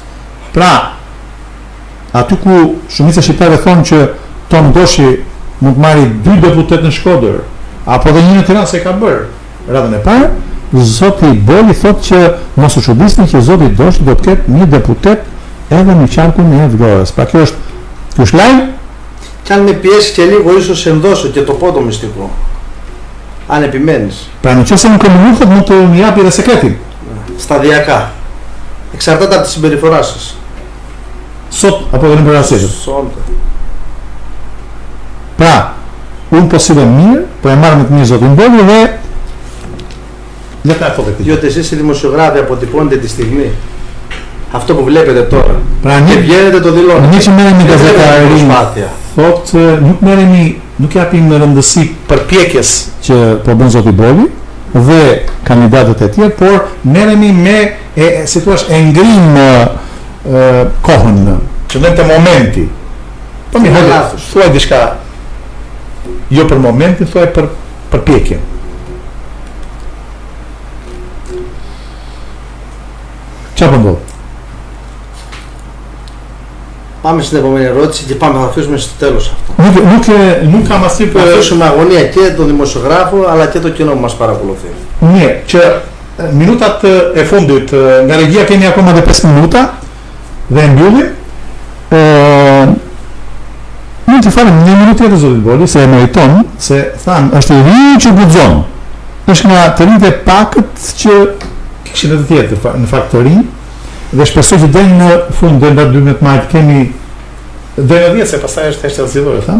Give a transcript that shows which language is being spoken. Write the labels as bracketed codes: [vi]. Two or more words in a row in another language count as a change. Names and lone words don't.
[sq] Pra, aty ku shumica shqiptarëve thonë që Tom Doshi mund të marrë 2 deputet në Shkodër, apo edhe një në Tiranë se ka bërë radhën e parë, zoti Boli thotë që mos u çuditni që zoti Doshi do të ketë një deputet edhe në qarkun e Vlorës. Pra kjo është lajm. [el] Και αν με πιέσει και λίγο, ίσως ενδώσω και το πόντο μυστικό. Αν επιμένεις. [sq] Pra nëse më komunikohet mund të më japi edhe sekretin. [el] Σταδιακά. Εξαρτάται από τη συμπεριφορά σας. [sq] Sot apo edhe në përgjithësi. Sonte. Pra, unë po sillem mirë, po e marr me të mirë zotin Boli dhe le ta thotë këtë. [el] Διότι εσείς οι δημοσιογράφοι αποτυπώνετε τη στιγμή. Αυτό που βλέπετε τώρα. [sq] Pra [el] Και [sq] një [el] βγαίνετε το δηλώνετε. [sq] një që merremi [el] Δεν θέλετε [sq] gazetarinë, [el] προσπάθεια. [sq] thotë nuk japim rëndësi përpjekjes që po bën zoti Boli dhe kandidatët e tjerë, por merremi me si thua e ngrim kohën, qëndrojmë te momenti. Po mi hajde, thuaj diçka jo për momentin, thuaj për përpjekjen. Çfarë po ndodh? [el] Πάμε στην επόμενη ερώτηση και πάμε, θα αφήσουμε στο τέλος αυτό. [sq] Nuk kam asnjë [el] Θα [sq] për [el] αφήσουμε αγωνία και τον δημοσιογράφο αλλά και το κοινό που μας παρακολουθεί. [sq] Mirë, që minutat e fundit nga regjia kemi akoma dhe 5 minuta dhe e mbyllim. Mund të falem një minutë tjetër zotit Boli, se e meriton, se thanë është i ri që guxon. Është nga të rinjt e pakët që kishin edhe të tjetër në fakt të rinj, dhe shpresoj që deri në fund deri në 12 maj kemi deri në 10, se pastaj është thjesht zgjedhore, thamë.